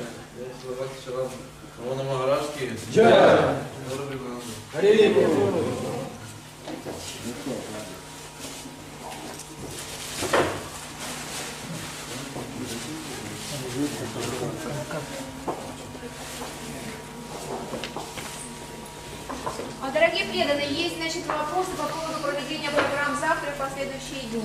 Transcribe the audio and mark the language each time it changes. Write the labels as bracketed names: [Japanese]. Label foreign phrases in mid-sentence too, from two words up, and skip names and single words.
[Hindi] Srila Bhakti Nandan Maharaj ki Jai. [Bangla] Hare Bol. [Russian] Дорогие преданные, есть, значит, вопросы по поводу проведения программ завтра и в последующие дни.